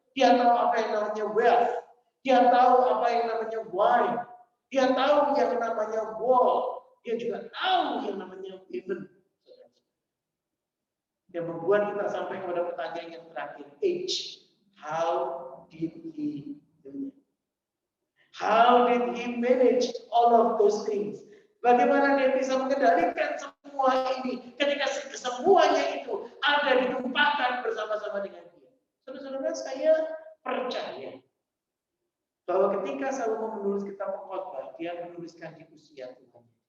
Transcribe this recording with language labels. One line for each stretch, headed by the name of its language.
Indonesian: Dia tahu apa yang namanya wealth. Dia tahu apa yang namanya wine. Dia tahu yang namanya war. Dia juga tahu yang namanya women. Yang membuat kita sampai kepada pertanyaan yang terakhir.
English: H. How did he do it? How did he manage all of those things?
Indonesian: Bagaimana dia bisa mengendalikan semua ini ketika semuanya itu ada ditumpahkan bersama-sama dengan dia. Saudara-saudara, saya percaya bahwa ketika Salomo menulis kitab Pengkhotbah, dia menuliskan di usia Tuhan.